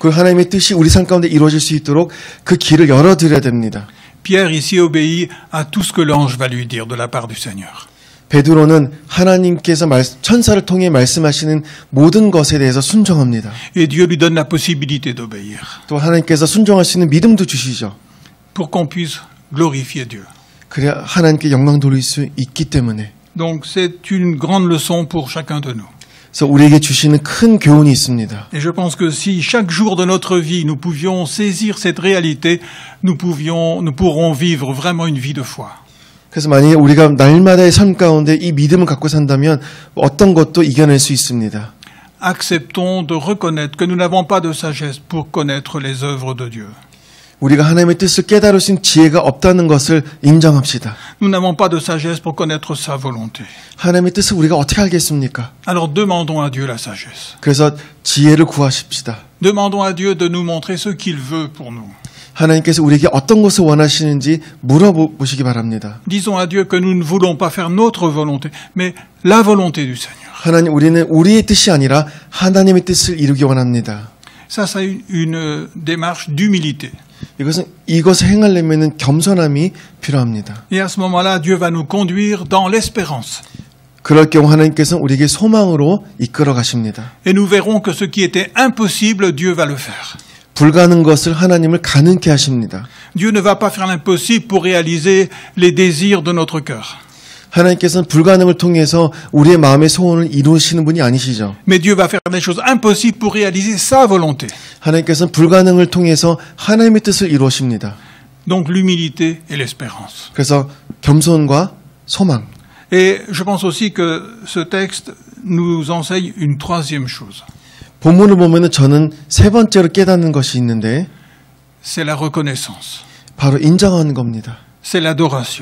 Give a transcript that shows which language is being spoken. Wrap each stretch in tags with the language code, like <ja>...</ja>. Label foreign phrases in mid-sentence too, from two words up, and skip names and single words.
<ko>그 하나님의 뜻이 우리 삶 가운데 이루어질 수 있도록 그 길을 열어드려야 됩니다.</ko> <fr>Pierre ici obéit à tout ce que l'ange va lui dire de la part du Seigneur.</fr> <ko>베드로는 하나님께서 천사를 통해 말씀하시는 모든 것에 대해서 순종합니다.</ko> <fr>Et Dieu lui donne la possibilité d'obéir.</fr> <ko>또 하나님께서 순종할 수 있는 믿음도 주시죠.</ko> <fr>Pour qu'on puisse glorifier Dieu.</fr> <ko>그래야 하나님께 영광 돌릴 수 있기 때문에.</ko> <fr>Donc c'est une grande leçon pour chacun de nous.</fr> <ko>그래서 우리에게 주시는 큰 교훈이 있습니다.</ko> <fr>Et je pense que si chaque jour de notre vie nous pouvions saisir cette réalité, nous pourrons vivre vraiment une vie de foi.</fr> <ko>그래서 만약에 우리가 날마다의 삶 가운데 이 믿음을 갖고 산다면 어떤 것도 이겨낼 수 있습니다.</ko> <fr>Acceptons de reconnaître que nous n'avons pas de sagesse pour connaître les œuvres de Dieu.</fr> <ko>우리가 하나님의 뜻을 깨달을 수 있는 지혜가 없다는 것을 인정합시다.</ko> <fr>Nous n'avons pas de sagesse pour connaître sa volonté.</fr> <ko>하나님의 뜻을 우리가 어떻게 알겠습니까?</ko> <fr>Alors demandons à Dieu la sagesse.</fr> <ko>그래서 지혜를 구하십시다.</ko> <fr>Demandons à Dieu de nous montrer ce qu'il veut pour nous.</fr> <ko>하나님께서 우리에게 어떤 것을 원하시는지 물어보시기 바랍니다.</ko> <fr>Disons à Dieu que nous ne voulons pas faire notre volonté, mais la volonté du Seigneur.</fr> <ko>하나님, 우리는 우리의 뜻이 아니라 하나님의 뜻을 이루기 원합니다.</ko> <fr>Ça, c'est une démarche d'humilité.</fr> <ko>이것을 행하려면 겸손함이 필요합니다.</ko> <fr>Et à ce moment-là, Dieu va nous conduire dans l'espérance.</fr> <ko>그럴 경우 하나님께서는 우리에게 소망으로 이끌어 가십니다.</ko> <fr>Et nous verrons que ce qui était impossible, Dieu va le faire.</fr> <ko>불가능한 것을 하나님을 가능케 하십니다.</ko> <fr>Dieu ne va pas faire l'impossible pour réaliser les désirs de notre cœur.</fr> <ko>하나님께서는 불가능을 통해서 우리의 마음의 소원을 이루시는 분이 아니시죠.</ko> <fr>Mais Dieu va faire des choses impossibles pour réaliser sa volonté.</fr> <ko>하나님께서는 불가능을 통해서 하나님의 뜻을 이루십니다.</ko> <fr>Donc l'humilité et l'espérance.</fr> <ko>그래서 겸손과 소망.</ko> <fr>Et je pense aussi que ce texte nous enseigne une troisième chose.</fr> <ko>본문을 보면은 저는 세 번째로 깨닫는 것이 있는데</ko> <fr>C'est la reconnaissance.</fr> <ko>바로 인정하는 겁니다.</ko> <fr>C'est l'adoration.</fr>